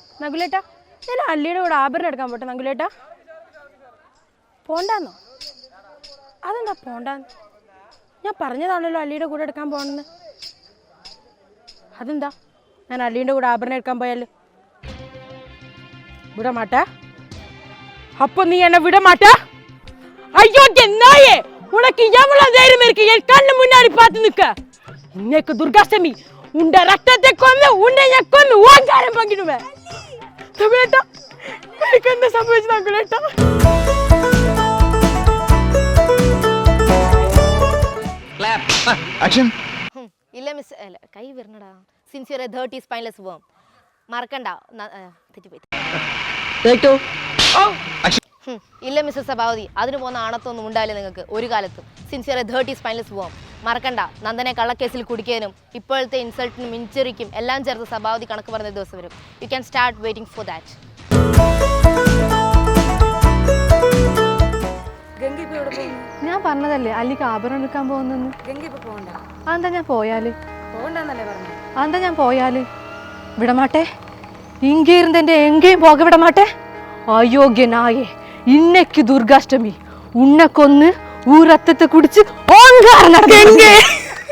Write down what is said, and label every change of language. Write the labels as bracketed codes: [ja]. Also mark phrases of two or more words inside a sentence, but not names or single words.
[ml] നകുലേട്ടാ ഞാൻ അള്ളിയുടെ കൂടെ ആഭരണം എടുക്കാൻ പോട്ടെ നകുലേട്ടാ? പോണ്ടാന്നോ? അതെന്താ പോണ്ടാന്ന്? ഞാൻ പറഞ്ഞതാണല്ലോ അള്ളിയുടെ കൂടെ എടുക്കാൻ പോകണമെന്ന്. അതെന്താ ഞാൻ അള്ളീൻ്റെ കൂടെ ആഭരണം എടുക്കാൻ പോയാൽ [ta] விட மாட்டா? அப்போ நீ என்ன விட மாட்ட? ஐயோ நாயே, உனக்கு எவ்வளவு தைரியம் இருக்கு என் கண்ணு முன்னாடி பார்த்து நிக்க? இன்னைக்கு துர்காஷ்டமி, உண்ட ரத்தத்தை கொண்டு உன்னை கொண்டு ஓங்காரம் பங்கிடுவேன். நகுலேட்டா, எனக்கு என்ன சம்பவிச்சு நகுலேட்டா? [en] Clap. Action. [ml] ഇല്ല മിസ് അല്ല കൈ വരണടാ. [en] since you are a dirty spineless worm. [ml] മറക്കണ്ട. തെറ്റിപ്പോയി. [en] Take two. [ml] ഇല്ല മിസ്സസ് സഭാവതി, അതിന് പോകുന്ന ആണത്തൊന്നും ഉണ്ടാവില്ല നിങ്ങൾക്ക് ഒരു കാലത്തും. [en] sincere dirty spineless worm. [ml] മറക്കണ്ട, നന്ദനെ കള്ളക്കേസിൽ കുടിക്കാനും ഇപ്പോഴത്തെ ഇൻസൾട്ടിനും ഇഞ്ചുറിക്കും എല്ലാം ചേർത്ത് സഭാവതി കണക്ക് പറഞ്ഞ ദിവസം വരും. [en] you can start waiting for that. [ml] ഞാൻ പറഞ്ഞതല്ലേ അല്ലിക്ക് ആഭരണം എടുക്കാൻ പോകുന്നെന്ന്. അതെന്താ ഞാൻ പോയാല്? അതെന്താ ഞാൻ പോയാല്? [ta] വിടമാട്ടെ, ഇங்கே இருந்து எங்கேயும் போக விட மாட்டேன். அயோக்கிய நாயே, இன்னைக்கு துர்காஷ்டமி, உன்னை கொன்னு ஊர் ரத்தத்தை குடிச்சு ஓங்காரம் நடக்க